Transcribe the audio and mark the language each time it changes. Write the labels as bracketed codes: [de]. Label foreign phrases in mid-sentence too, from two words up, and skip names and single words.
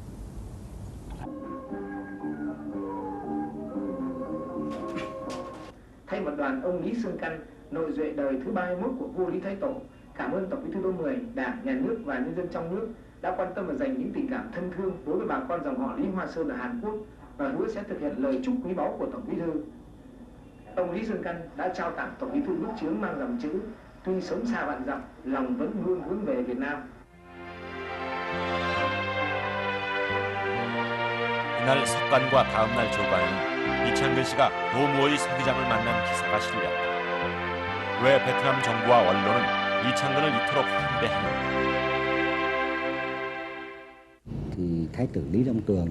[vi] Thay mặt đoàn, ông Lý Xương Căn, nội duệ đời thứ 31 của vua Lý Thái Tổ, cảm ơn Tổng Bí thư Đỗ Mười, Đảng, Nhà nước và nhân dân trong nước đã quan tâm và dành những tình cảm thân thương đối với bà con dòng họ Lý Hoa Sơn ở Hàn Quốc và hứa sẽ thực hiện lời chúc quý báu của Tổng Bí thư. Ông Lý Xương Căn đã trao tặng Tổng Bí thư bức chướng mang dòng chữ: tuy sống xa vạn dặm, lòng vẫn luôn hướng về Việt Nam. [ko] 이날 석관과 다음 날 조관은 이창근 씨가 도무오이 서기장을 만난 기사가 실렸다. 왜 베트남 정부와 언론은 이창근을 이토록 환대하는가?